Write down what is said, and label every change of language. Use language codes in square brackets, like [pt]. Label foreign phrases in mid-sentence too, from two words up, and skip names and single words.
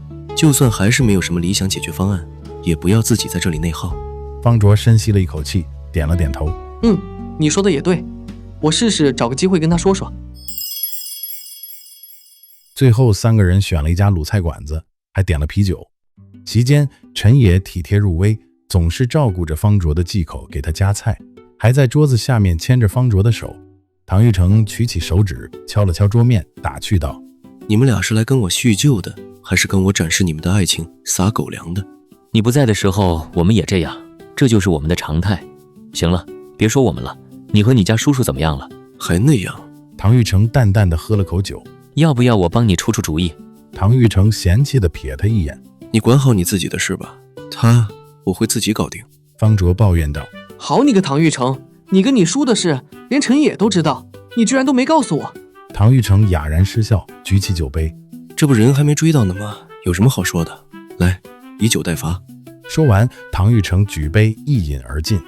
[zh] 就算還是沒有什麼理想解決方案，也不要自己在這裡內耗。方卓深吸了一口氣，點了點頭。你說的也對，我試試找個機會跟他說說。最後三個人選了一家魯菜館子，還點了啤酒。席間，陳野體貼入微，總是照顧着方卓的忌口，給他夾菜，還在桌子下面牽着方卓的手。唐玉成舉起手指敲了敲桌面，打趣道： 你們倆是來跟我敘舊的，還是跟我展示你們的愛情撒狗糧的？你不在的時候我們也這樣，這就是我們的常態。行了，別說我們了，你和你家叔叔怎麼樣了？還那樣。唐玉成淡淡的喝了口酒。要不要我幫你出出主意？唐玉成嫌棄地瞥他一眼。你管好你自己的事吧，他我會自己搞定。方卓抱怨道。好你個唐玉成，你跟你叔的事連陳野都知道，你居然都沒告訴我。唐玉成啞然失笑，舉起酒杯。這不人還沒追到呢嗎？有什麼好說的？來，以酒代罰。說完，唐玉成舉杯一飲而盡。